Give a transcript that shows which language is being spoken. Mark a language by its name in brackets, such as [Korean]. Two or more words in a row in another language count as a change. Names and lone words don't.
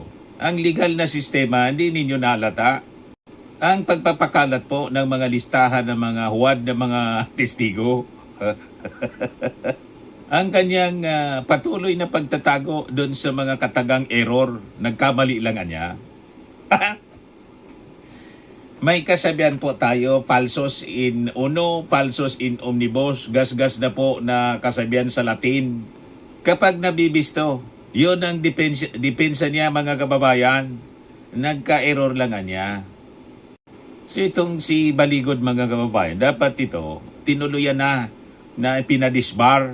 [Filipino] Ang legal na sistema, hindi ninyo nalata. Ang pagpapakalat po ng mga listahan ng mga huwad na mga testigo. Ang kanyang patuloy na pagtatago doon sa mga katagang error, nagkamali lang niya. May kasabihan po tayo, [Latin] falsos in uno, falsos in omnibus, [Filipino] gasgas na po na kasabihan sa Latin. Kapag nabibisto, yun ang depensa niya mga kababayan, nagka-error lang niya. So itong si Baligod mga kababayan, dapat ito, tinuluyan na pinadisbar.